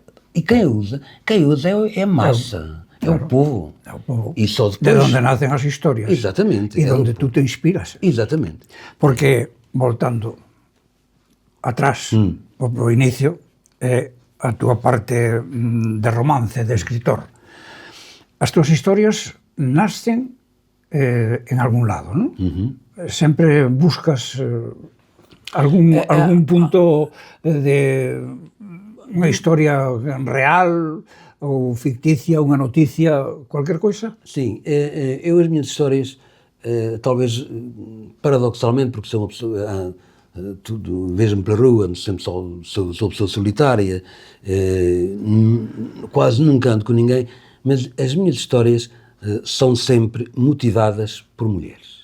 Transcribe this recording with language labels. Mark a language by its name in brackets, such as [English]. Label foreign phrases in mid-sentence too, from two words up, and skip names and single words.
[Portuguese] E quem usa é a massa, é o povo. É o povo. E só depois... De onde nascem as histórias. Exatamente. E de onde tu te inspiras. Exatamente. Porque, voltando atrás, para o inicio, é a tua parte de romance, de escritor. [Galician] As tuas historias nascen en algún lado, ¿no? Sempre buscas algún punto de unha historia real ou ficticia, unha noticia, cualquier coisa? [Portuguese] Sim, eu as minhas histórias, talvez paradoxalmente, porque sou uma pessoa, vejo-me pela rua, sempre sou pessoa solitária, quase nunca ando com ninguém, mas as minhas histórias são sempre motivadas por mulheres.